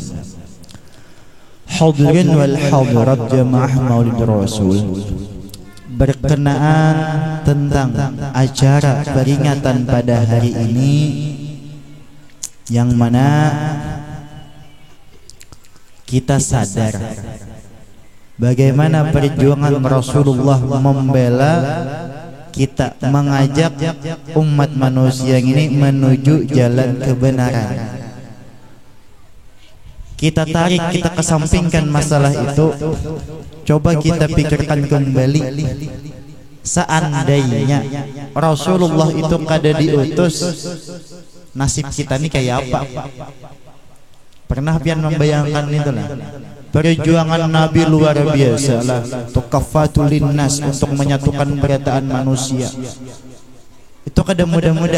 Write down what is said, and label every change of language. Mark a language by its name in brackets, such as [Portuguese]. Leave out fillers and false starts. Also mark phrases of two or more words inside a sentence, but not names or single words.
[Arabic] الحاضرين والحاضرات [Indonesian] jamaah Maulid Rasul, berkenaan tentang acara peringatan pada hari ini, yang mana kita sadar bagaimana perjuangan Rasulullah membela kita, mengajak umat manusia ini menuju jalan kebenaran. Kita tarik, kita kesampingkan masalah itu. Coba kita pikirkan kembali, seandainya Rasulullah itu kada diutus, nasib kita ini kayak apa? [Banjar] Pernah pian membayangkan itulah. [Indonesian] Perjuangan Nabi luar biasa lah, [Arabic] كافة للناس, [Indonesian] untuk menyatukan berataan manusia. [Banjar] Itu kada mudah-mudah.